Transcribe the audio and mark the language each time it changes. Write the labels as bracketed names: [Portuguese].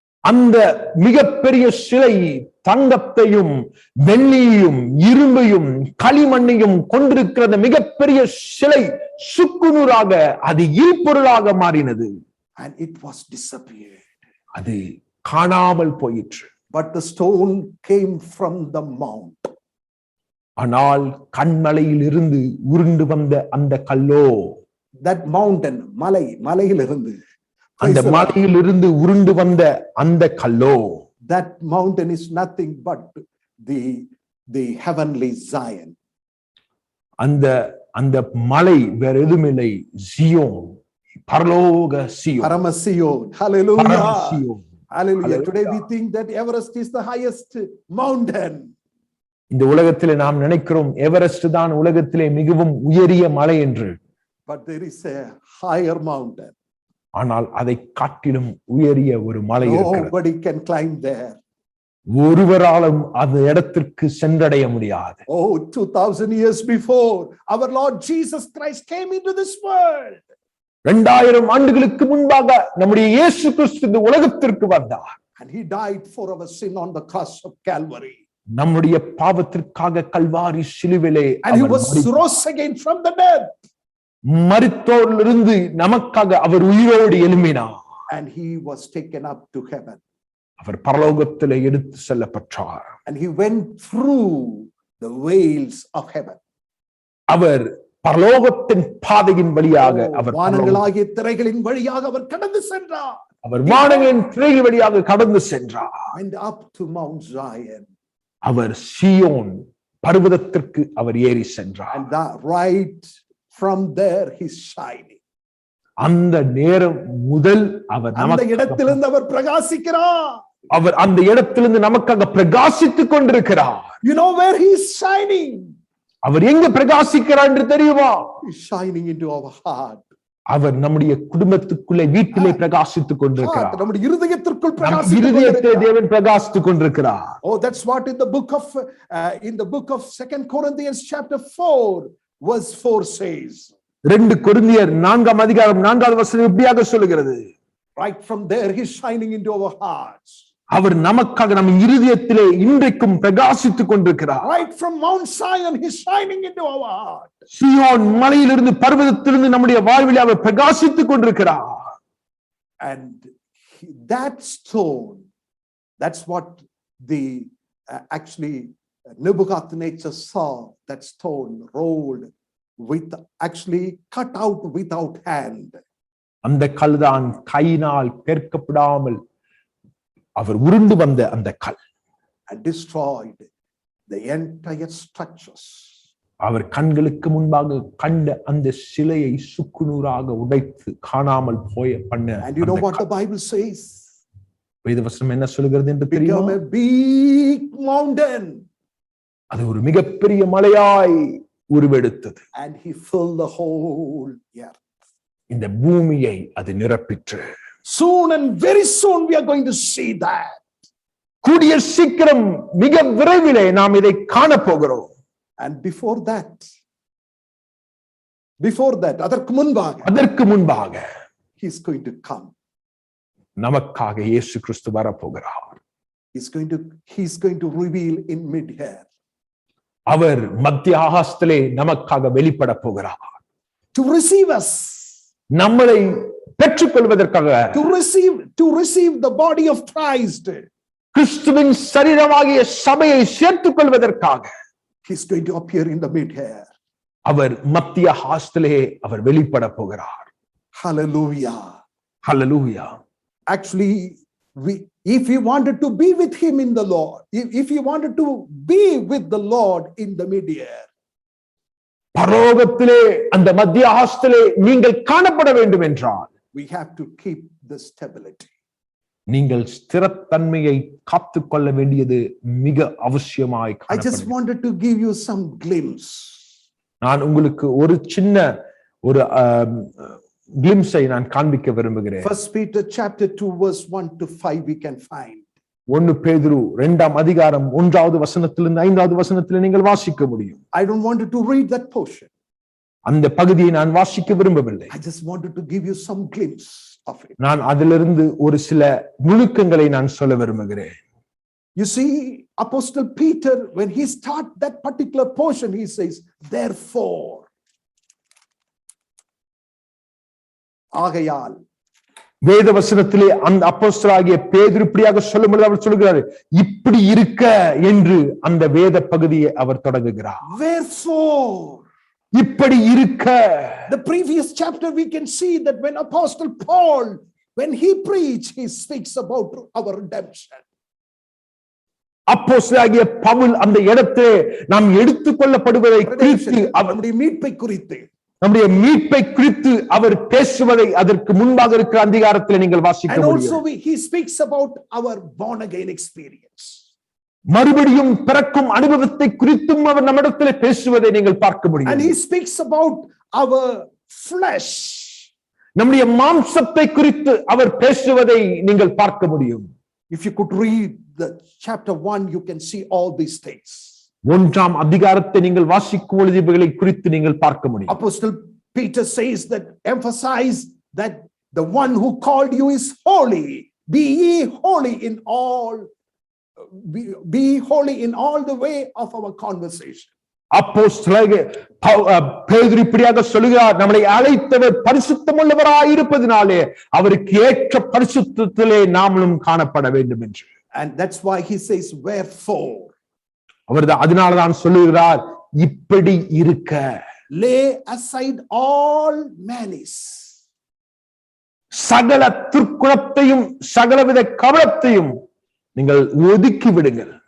[Tamil] அந்த மிகப்பெரிய சிலை தங்கத்தையும் வெள்ளியையும் இரும்பையும் களிமண்ணையும் கொண்டிருக்கிற மிகப்பெரிய சிலை சுக்குநூறாக, அது இல்பொருளாக மாறினது. [English] And it was disappeared. [Tamil] அது காணாமல் போயிற்று. [English] But the stone came from the mount. [Tamil] ஆனால் கண்மலையில் இருந்து உருண்டு வந்த அந்த கல்லோ, [English] that mountain, [Tamil] மலையிலிருந்து, அந்த மலையிலிருந்து உருண்டு வந்த அந்த கல்லோ, [English] that mountain is nothing but the heavenly Zion. [Tamil] அந்த மலை வேற எதுவும் இல்லை, சியோன், பரலோக சியோன், பரம Zion. Hallelujah. Zion. Hallelujah. [English] Today we think that Everest is the highest mountain. [Tamil] இந்த உலகத்திலே நாம் நினைக்கிறோம் எவரெஸ்ட் தான் உலகத்திலே மிகவும் உயரிய மலை என்று. [English] But there is a higher mountain. [Tamil] ஆனால் அதை காட்டிலும் உயரிய ஒரு மலை இருக்கிறது. [English] Nobody can climb there. [Tamil] ஒருவராலும் அந்த இடத்திற்கு சென்றடைய முடியாது. [English] Oh, 2000 years before, our Lord Jesus Christ came into this world. [Tamil] 2000 ஆண்டுகளுக்கு முன்பாக நம்முடைய இயேசு கிறிஸ்து இந்த உலகத்திற்கு வந்தார். [English] And he died for our sin on the cross of Calvary. [Tamil] நம்முடைய பாவத்திற்காக Kalvari சிலுவிலே [English] And he was rose again from the dead. [Tamil] மரித்தோரிலிருந்து நமக்காக அவர் உயிரோடு எழும்பினார். [English] And he was taken up to heaven. [Tamil] அவர் பரலோகத்திலே எடுத்து செல்லப்பட்டார். [English] And he went through the veils of heaven. [Tamil] அவர் பரலோகத்தின் பாதையின் வழியாக அவர் வானங்களாகிய திரைகளின் வழியாக அவர் கடந்து சென்றார். அவர் வானங்களின் திரைகள் வழியாக கடந்து சென்றார். [English] And up to Mount Zion. [Tamil] அவர் சீயோன் பர்வதத்திற்கு அவர் ஏறி சென்றார். [English] And that right from there he's shining. [Tamil] அந்த நேரம் முதல் அவர் அந்த இடத்திலிருந்து அவர் பிரகாசிக்கிறார். அவர் அந்த இடத்திலிருந்து நமக்காக பிரகாசித்துக் கொண்டிருக்கிறார். [English] You know where he is shining? [Tamil] அவர் எங்க பிரகாசிக்கிறார் என்று தெரியுமா? [English] He's shining into our heart. [Tamil] அவர் நம்முடைய குடும்பத்துக்குள்ளே வீட்டிலே பிரகாசித்துக் கொண்டிருக்கிறார். நம்முடைய இருதயத்திற்குள் இருதயத்திலே தேவன் பிரகாசித்துக் கொண்டிருக்கிறார். [English] Oh, that's what in the book of 2 Corinthians chapter 4 verse 4 says. [Tamil] 2 கொரிந்தியர் 4ஆம் அதிகாரம் 4வது வசனம் இப்படியாக சொல்கிறது. [English] Right from there he's shining into our hearts. [Tamil] அவர் நமக்காக நம் இருதயத்திலே இன்றைக்கும் பிரகாசித்துக் கொண்டிருக்கிறார். [English] Right from Mount Zion he's shining into our heart. [Tamil] சீயோன் மலையிலிருந்து பர்வதத்திலிருந்து நம்முடைய வாழ்விலே அவர் பிரகாசித்துக் கொண்டிருக்கிறார். [English] And that stone, that's what the actually Nebuchadnezzar saw, that stone rolled with actually cut out without hand. [Tamil] அந்த கல்தான் கையினால் பெயர்க்கப்படாமல் அவர் உருண்டு வந்த அந்த கல் [English] and destroyed the entire structures. [Tamil] அவர் கண்களுக்கு முன்பாக கண்ட அந்த சிலையை சுக்குநூறாக உடைத்து காணாமல் பண்ண. [English] And you know what the Bible says? [Tamil] வேதவசனம் என்ன சொல்கிறது என்று தெரியுமா? [English] Become a big mountain. [Tamil] அது ஒரு மிகப்பெரிய மலையாய் உருவெடுத்தது. [English] And he filled the whole earth. [Tamil] இந்த பூமியை அது நிரப்பிற்று. [English] Soon and very soon we are going to see that. [Tamil] கூடிய சீக்கிரம் மிக விரைவிலே நாம் இதை காண போகிறோம். [English] And before that [Tamil] அதற்கு முன்பாக [English] he's going to come. [Tamil] நமக்காக இயேசு கிறிஸ்து வர போகிறார். [English] He's going to reveal in mid-air. [Tamil] அவர் மத்திய ஆகாசத்திலே நமக்காக வெளிப்பட போகிறார். [English] To receive us. [Tamil] நம்மளை பெற்றுக்கொள்வதற்காக. [English] To receive the body of Christ. [Tamil] கிறிஸ்துவின் சரீரமாகிய சபையை சேர்த்துக் கொள்வதற்காக. [English] He's going to appear in the mid-air. [Tamil] அவர் மத்திய ஆகாசத்திலே அவர் வெளிப்பட போகிறார். Hallelujah. Hallelujah. [English] Actually, if we wanted to be with him in the Lord, if you wanted to be with the Lord in the mid-air, [Tamil] பரலோகத்திலே அந்த மத்திய ஆகாசத்திலே நீங்கள் காணப்பட வேண்டும் என்றால் [English] we have to keep the stability. [Tamil] நீங்கள் ஸ்திரத்தன்மையை காத்துக்கொள்ள வேண்டியது மிக அவசியமாய் [English] I just wanted to give you some glimpse. [Tamil] நான் உங்களுக்கு ஒரு சின்ன ஒரு கிளிம்ஸை நான் காண்பிக்க விரும்புகிறேன். [English] 1 Peter chapter 2 verse 1 to 5 we can find. [Tamil] 1 பேதுரு 2ஆம் அதிகாரம் 1வது வசனத்திலிருந்து 5வது வசனத்திலே நீங்கள் வாசிக்க முடியும். [English] I don't want to read that portion. [Tamil] அந்த பகுதியை நான் வாசிக்க விரும்பவில்லை. [English] I just wanted to give you some glimpse of it. [Tamil] நான் அதிலிருந்து ஒரு சில நுணுக்கங்களை நான் சொல்ல விரும்புகிறேன். [English] You see, Apostle Peter, when he starts that particular portion, he says, therefore, [Tamil] ஆகையால். வேத வசனத்திலே அந்த அப்போஸ்தலனாகிய பேதுரு இப்படியாக சொல்லும்போது அவர் சொல்கிறார், இப்படி இருக்க என்று அந்த வேத பகுதியை அவர் தொடங்குகிறார். [English] Wherefore, [Tamil] இப்படி இருக்க. [English] The previous chapter we can see that when Apostle Paul, when he preached, he speaks about our redemption. [Tamil] அப்போஸ்தலனாகிய பவுல் அந்த இடத்திலே நாம் எடுத்துக்கொள்ளப்படுவதை குறித்து, நம்முடைய மீட்பை குறித்து, நம்முடைய மீட்பை குறித்து அவர் பேசுவதை அதற்கு முன்பாக இருக்கிற அதிகாரத்தில் நீங்கள் வாசிக்க முடியும். [English] And also he speaks about our born again experience. [Tamil] மறுபடியும் பிறக்கும் அனுபவத்தை குறித்தும் அவர் நம்மிடத்தில் பேசுவதை நீங்கள் பார்க்க முடியும். [English] And he speaks about our flesh. [Tamil] நம்முடைய மாம்சத்தை குறித்து அவர் பேசுவதை நீங்கள் பார்க்க முடியும். [English] If you could read the chapter 1, you can see all these things. [Tamil] ஒன்றாம் அதிகாரத்தை நீங்கள் வாசிக்கும் பொழுது இவைகளை குறித்து நீங்கள் பார்க்க முடியும். [English] Apostle Peter says that, emphasize that the one who called you is holy. Be ye holy in all, be holy in all the way of our conversation. [Tamil] அப்போஸ்தலனாகிய பேதுரு இப்படியாக சொல்லுகிறார், நம்மளை அழைத்தவர் பரிசுத்தமுள்ளவராய் இருப்பதினாலே அவருக்கு ஏற்ற பரிசுத்தத்திலே நாமளும் காணப்பட வேண்டும் என்று. [English] And that's why he says, wherefore. [Tamil] அவர் அதனாலதான் சொல்லுகிறார், இப்படி இருக்க. [English] Lay aside all malice. [Tamil] சகல துர்க்குணத்தையும் சகலவித கபடத்தையும் நீங்கள் ஒதுக்கி விடுங்கள்.